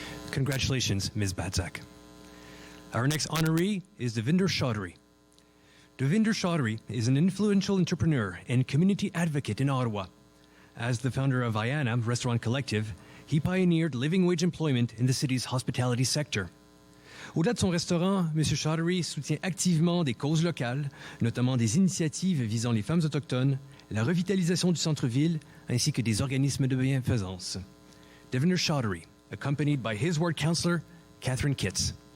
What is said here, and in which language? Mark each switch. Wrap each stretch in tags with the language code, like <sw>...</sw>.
<en>Congratulations, Ms. Badzak. Our next honoree is Devinder Chaudhary. Devinder Chaudhary is an influential entrepreneur and community advocate in Ottawa. As the founder of Ayana Restaurant Collective, he pioneered living wage employment in the city's hospitality sector.</en> <fr>Au-delà de son restaurant, M. Chaudhary soutient activement des causes locales, notamment des initiatives visant les femmes autochtones, la revitalisation du centre-ville, ainsi que des organismes de bienfaisance.</fr> <en>Devinder Chaudhary, accompanied by his ward councillor, Catherine Kitts.</en>